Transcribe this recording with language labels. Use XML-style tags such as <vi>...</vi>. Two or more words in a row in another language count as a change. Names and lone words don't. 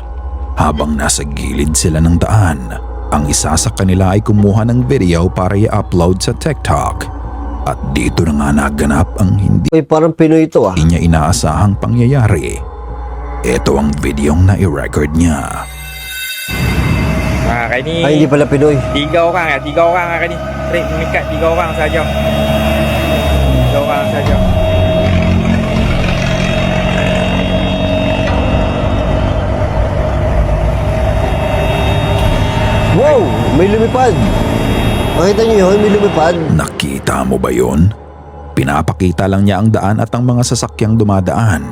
<tl>Habang nasa gilid sila ng daan, ang isa sa kanila ay kumuha ng video para i-upload sa TikTok. At dito na nga naganap ang hindi Uy, parang Pinoy ito niya inaasahang pangyayari. Ito ang videong na-i-record niya. Ay, hindi pala Pinoy.</tl> <ms>3 orang hari ni. Trip mengikat 3 orang saja. 3 orang saja.</ms> <tl>Wow! May lumipad. Makita niyo yun? May lumipad. Nakita mo ba yon? Pinapakita lang niya ang daan at ang mga sasakyang dumadaan.</tl>